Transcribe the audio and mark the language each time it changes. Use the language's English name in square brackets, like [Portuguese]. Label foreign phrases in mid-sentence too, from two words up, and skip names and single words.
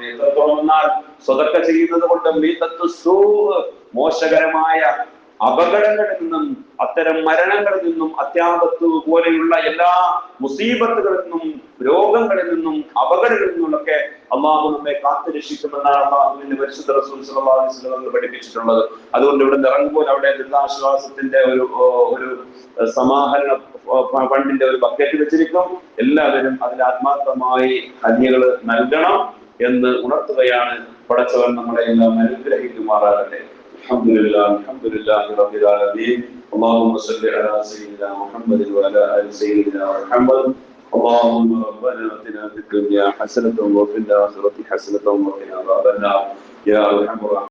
[Malayalam] എത്രത്തോളം എന്നാൽ സ്വതക്ക ചെയ്യുന്നത് കൊണ്ട് മോശകരമായ അപകടങ്ങളിൽ നിന്നും അത്തരം മരണങ്ങളിൽ നിന്നും അത്യാപത്ത് പോലെയുള്ള എല്ലാ മുസീബത്തുകളിൽ നിന്നും രോഗങ്ങളിൽ നിന്നും അപകടങ്ങളിൽ നിന്നുമൊക്കെ അള്ളാഹു നമ്മെ കാത്തുരക്ഷിക്കുമെന്നാണ് അള്ളാഹുവിന്റെ പരിശുദ്ധ റസൂൽ [Arabic] صلى الله عليه وسلم [Malayalam] പഠിപ്പിച്ചിട്ടുള്ളത്. അതുകൊണ്ട് ഇവിടെ ഇറങ്ങുമ്പോൾ അവിടെ ദുരിതാശ്വാസത്തിന്റെ ഒരു സമാഹരണ ഫണ്ടിന്റെ ഒരു ബക്കറ്റ് വെച്ചിരിക്കും. എല്ലാവരും അതിൽ ആത്മാർത്ഥമായി ഹദിയകൾ നൽകണം എന്ന് ഉണർത്തുകയാണ്. പടച്ചവൻ നമ്മളെ എല്ലാം അനുഗ്രഹിക്കുമാറാകട്ടെ. [Arabic] الحمد لله رب العالمين. اللهم صل على سيدنا محمد وعلى ال سيدنا محمد. اللهم ربنا اتنا في الدنيا حسنة وفي الآخرة حسنة وقنا عذاب النار يا ارحم الراحمين.